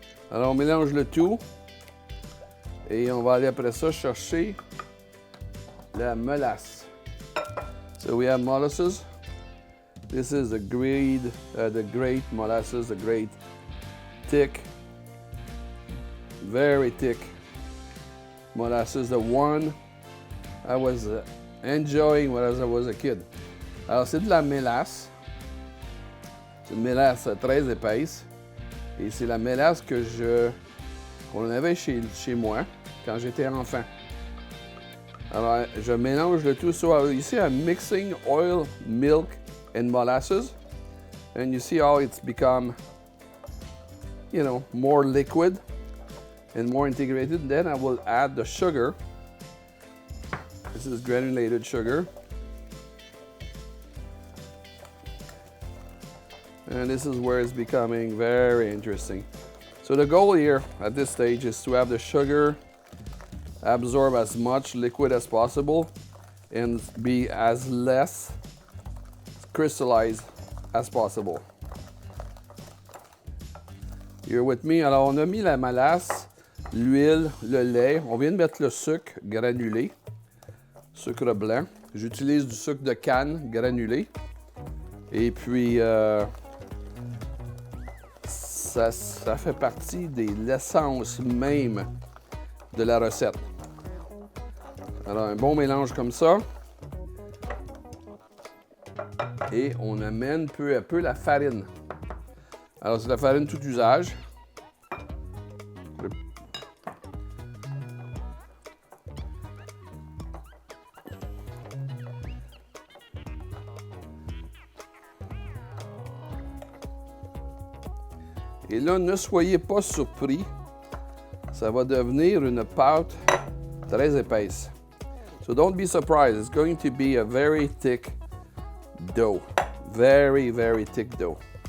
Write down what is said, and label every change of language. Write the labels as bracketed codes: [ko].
[fr] Alors on mélange le tout et on va aller après ça chercher la molasse. [en] So we have molasses. This is the great molasses, the great thick, very thick molasses, the one I was enjoying when I was a kid. [fr] Alors c'est de la mélasse. C'est une mélasse très épaisse. Et c'est la mélasse qu'on avait chez moi quand j'étais enfant. Alors, je mélange le tout. [en] So, [fr] ici, [en] I'm mixing oil, milk, and molasses. And you see how it's become, more liquid and more integrated. Then I will add the sugar. This is granulated sugar. And this is where it's becoming very interesting. So the goal here at this stage is to have the sugar absorb as much liquid as possible and be as less crystallized as possible. You're with me? [fr] Alors on a mis la mélasse, l'huile, le lait. On vient de mettre le sucre granulé, sucre blanc. J'utilise du sucre de canne granulé. Et puis ça fait partie de l'essence même de la recette. Alors, un bon mélange comme ça. Et on amène peu à peu la farine. Alors, c'est la farine tout usage. Et là, ne soyez pas surpris, ça va devenir une pâte très épaisse. [en] So don't be surprised, it's going to be a very thick dough. Very, very thick dough.